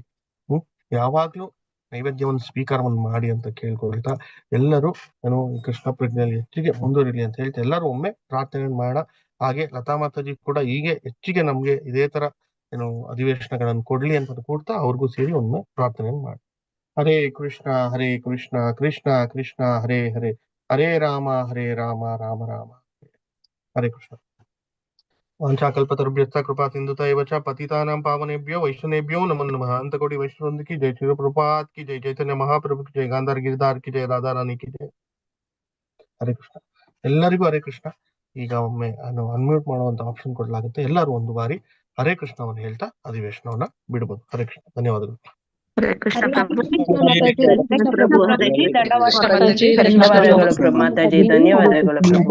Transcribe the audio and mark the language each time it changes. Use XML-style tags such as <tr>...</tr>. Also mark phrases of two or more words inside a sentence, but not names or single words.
<kn>ಯಾವಾಗ್ಲೂ ನೈವೇದ್ಯವನ್ನು ಸ್ವೀಕಾರವನ್ನು ಮಾಡಿ ಅಂತ ಕೇಳ್ಕೊಳ್ತಾ ಎಲ್ಲರೂ ಕೃಷ್ಣ ಪ್ರಜ್ಞೆಯಲ್ಲಿ ಹೆಚ್ಚಿಗೆ ಮುಂದುವರಿಲಿ ಅಂತ ಹೇಳ್ತಾ ಎಲ್ಲರೂ ಒಮ್ಮೆ ಪ್ರಾರ್ಥನೆ ಮಾಡ. ಹಾಗೆ ಲತಾ ಮಾತಾಜಿ ಕೂಡ ಹೀಗೆ ಹೆಚ್ಚಿಗೆ ನಮ್ಗೆ ಇದೇ ತರ ಅಧಿವೇಶನಗಳನ್ನು ಕೊಡ್ಲಿ ಅಂತ ಕೂಡ್ತಾ ಅವ್ರಿಗೂ ಸೇರಿ ಒಮ್ಮೆ ಪ್ರಾರ್ಥನೆ ಮಾಡಿ.</kn> <sa>ಹರೇ ಕೃಷ್ಣ ಕೃಷ್ಣ ಕೃಷ್ಣ ಹರೇ ಹರೇ, ಹರೇ ರಾಮ ರಾಮ ರಾಮ ಹರೇ ಕೃಷ್ಣ. ವಾಂಛಾಕಲ್ಪತರುಭ್ಯಶ್ಚ ಕೃಪಾ ಸಿಂಧುತ ಏವ ಚ ಪತಿತಾನಾಂ ಪಾವನೇಭ್ಯೋ ವೈಷ್ಣವೇಭ್ಯೋ ನಮೋ ನಮಃ.</sa> <hi>अंतकोटि वैष्णवृंद की जय, श्री प्रभुपाद की जय, चैतन्य महाप्रभु की जय, गांधार गिरधार की जय, राधा रानी की जय.</hi> <kn>ಹರೇ ಕೃಷ್ಣ. ಎಲ್ಲರಿಗೂ ಹರೇ ಕೃಷ್ಣ. ಈಗ ಒಮ್ಮೆ ಅನ್ಮ್ಯೂಟ್ ಮಾಡುವಂತ ಆಪ್ಷನ್ ಕೊಡಲಾಗುತ್ತೆ. ಎಲ್ಲರೂ ಒಂದು ಬಾರಿ ಹರೇ ಕೃಷ್ಣವನ್ನು ಹೇಳ್ತಾ ಅಧಿವೇಶನವನ್ನ ಬಿಡಬಹುದು. ಹರೇ ಕೃಷ್ಣ. ಧನ್ಯವಾದಗಳು. ಹರೇ ಕೃಷ್ಣ ಪ್ರಭು. ಧನ್ಯವಾದಗಳು ಮಾತಾಜಿ, ಧನ್ಯವಾದಗಳು ಪ್ರಭು.</kn>